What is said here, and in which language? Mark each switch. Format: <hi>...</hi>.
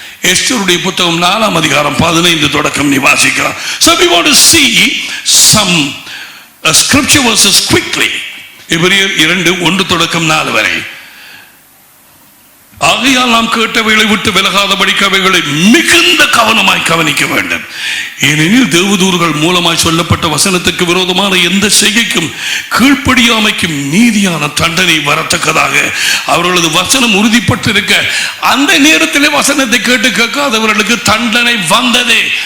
<ta>எஸ்தருடைய புத்தகம் 4ஆம் அதிகாரம் 15 தொடக்கம் நீ வாசிக்கலாம்.</ta> <en>So we want to see some scripture verses quickly.</en> <ta>எபிரேயர் 2:1 தொடக்கம் 4 வரை. ஆகையால் நாம் கேட்டவைகளை விட்டு விலகாதபடிக்கு அவைகளை மிகுந்த கவனமாய் கவனிக்க வேண்டும். ஏனெனில் தேவதூர்கள் மூலமாய் சொல்லப்பட்ட வசனத்துக்கு விரோதமான எந்த செய்கைக்கும் கீழ்ப்படியாமைக்கும் நீதியான தண்டனை வரத்தக்கதாக அவர்களது வசனம் உறுதிப்பட்டிருக்க அந்த நேரத்திலே வசனத்தை கேட்டு கேட்காதவர்களுக்கு தண்டனை வந்தது.</ta>